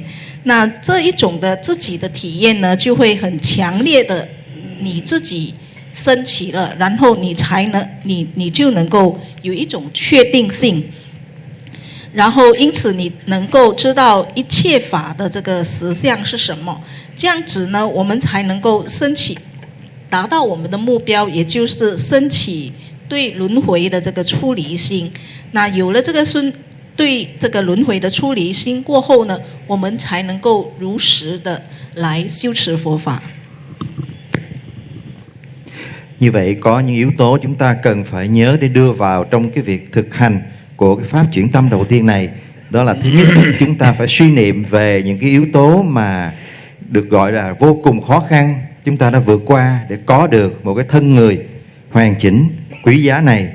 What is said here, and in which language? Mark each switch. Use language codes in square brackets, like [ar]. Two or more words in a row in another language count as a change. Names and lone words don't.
[zh] 那这一种的自己的体验呢，就会很强烈的你自己升起了，然后你就能够有一种确定性，然后因此你能够知道一切法的这个实相是什么，这样子呢，我们才能够升起，达到我们的目标，也就是升起对轮回的这个出离心。那有了这个对这个轮回的出离心过後呢，我們才能夠如實的來修持佛法。 [vi] Như vậy có những yếu tố chúng ta cần phải nhớ để đưa vào trong cái việc thực hành của cái pháp chuyển tâm đầu tiên này. Đó là thứ nhất, chúng ta phải suy niệm về những cái yếu tố mà được gọi là vô cùng khó khăn chúng ta đã vượt qua để có được một cái thân người hoàn chỉnh, quý giá này.